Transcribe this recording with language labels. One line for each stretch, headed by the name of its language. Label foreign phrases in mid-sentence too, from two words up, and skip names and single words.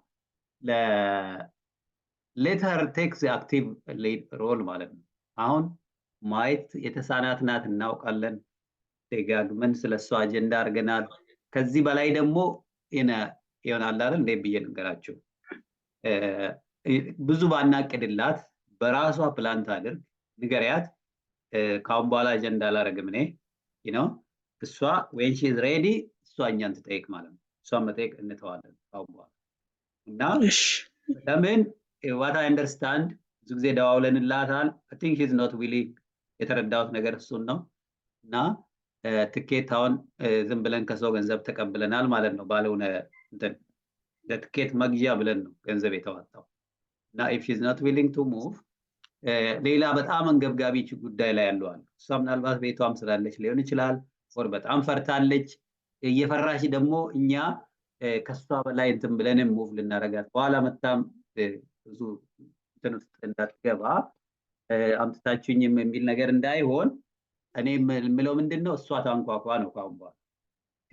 English: later takes active role
Amharic: ማለት ነው። አሁን ማየት የተሳናት ናት እናውቃለን። ደጋግመን ስለሷ አጀንዳ አድርገናል። ከዚህ በላይ ደግሞ ይሆናል አይደል እንዴ ብዬ ልንገራችሁ። ብዙ ባናቅድላት በራሷ ፕላን ታድርግ፣ ንገሪያት። ካሁን በኋላ አጀንዳ አላደርግም እኔ እሷ
English: when she is ready
Amharic: እሷ እኛን ትጠይቅ ማለት ነው። እሷን መጠየቅ እንተዋለን ካሁን በኋላ እና ለምን
English: what I understand
Amharic: ብዙ ጊዜ ደዋውለንላታል።
English: I think she's not willing
Amharic: የተረዳሁት ነገር እሱን ነው እና ትኬት አሁን ዝም ብለን ከሰው ገንዘብ ተቀብለናል ማለት ነው። ባለውን እንትን ለትኬት መግዣ ብለን ነው ገንዘብ የተዋጣው እና
English: if she's not willing to move
Amharic: ሌላ በጣም አንገብጋቢ ጉዳይ ላይ ያለዋል። እሷ ምናልባት ቤቷም ስላለች ሊሆን ይችላል፣ ወር በጣም ፈርታለች። እየፈራሽ ደግሞ እኛ ከሷ በላይ እንትን ብለን ሙቭ ልናረጋት በኋላ መጣም ብዙ እንትን ውስጥ እንዳትገባ አምጥታችሁኝም የሚል ነገር እንዳይሆን እኔ የምለው ምንድነው እሷ ታንኳኳ ነው ካሁን በኋላ። ኦኬ